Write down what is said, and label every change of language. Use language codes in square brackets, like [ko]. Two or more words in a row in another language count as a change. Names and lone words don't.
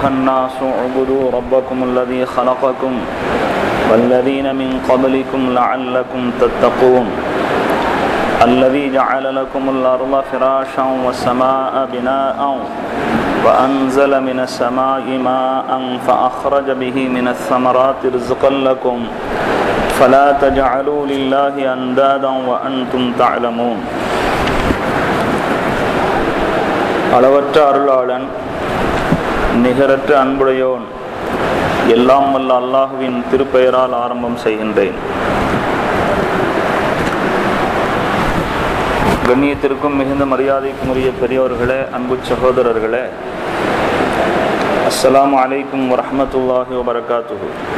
[ar] الناس اعبدوا ربكم الذي خلقكم والذين من قبلكم لعلكم تتقون الذي جعل لكم الأرض فراشا والسماء بناء وأنزل من السماء ماء فأخرج به من الثمرات رزقا لكم فلا تجعلوا لله أندادا وأنتم تعلمون. [ta] அளவற்ற அருளாளன் நிகரற்ற அன்புடையோன் எல்லாம் வல்ல அல்லாஹுவின் திருப்பெயரால் ஆரம்பம் செய்கின்றேன். கண்ணியத்திற்கும் மிகுந்த மரியாதைக்கும் உரிய பெரியோர்களே, அன்பு சகோதரர்களே, [ar] السلام عليكم ورحمة الله وبركاته.